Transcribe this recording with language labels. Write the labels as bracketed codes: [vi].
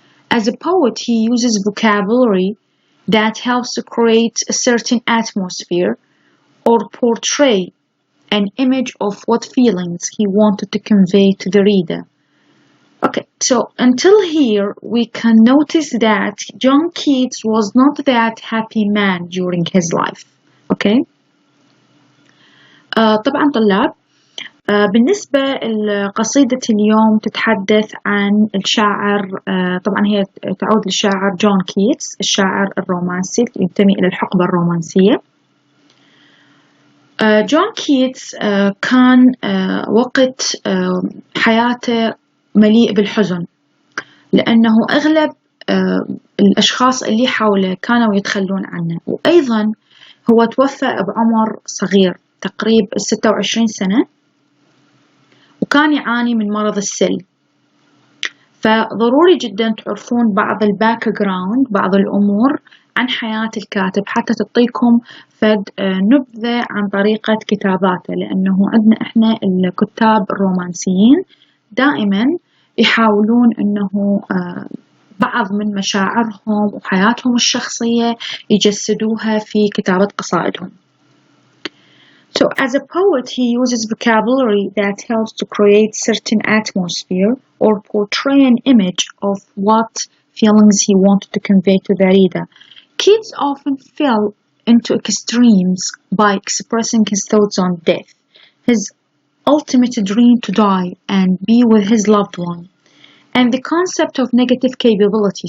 [en] As a poet, he uses vocabulary that helps to create a certain atmosphere or portray an image of what feelings he wanted to convey to the reader. Okay, so until here we can notice that John Keats was not that happy man during his life. Okay. [ar] طبعا طلاب بالنسبة لقصيدة اليوم تتحدث عن الشاعر طبعا هي تعود للشاعر جون كيتس الشاعر الرومانسي ينتمي إلى الحقبة الرومانسية. جون كيتس كان وقت حياته مليء بالحزن لأنه أغلب الأشخاص اللي حوله كانوا يتخلون عنه، وأيضا هو توفى بعمر صغير تقريبا 26 سنة، وكان يعاني من مرض السل. فضروري جدا تعرفون بعض الباك جراوند، بعض الأمور عن حياة الكاتب حتى تعطيكم فد نبذة عن طريقة كتاباته، لأنه عندنا إحنا الكتاب الرومانسيين دائما يحاولون أنه بعض من مشاعرهم وحياتهم الشخصية يجسدوها في كتابة قصائدهم. [en] So as a poet, he uses vocabulary that helps to create certain atmosphere or portray an image of what feelings he wanted to convey to the reader. Keats often fell into extremes by expressing his thoughts on death, his ultimate dream to die and be with his loved one, and the concept of negative capability.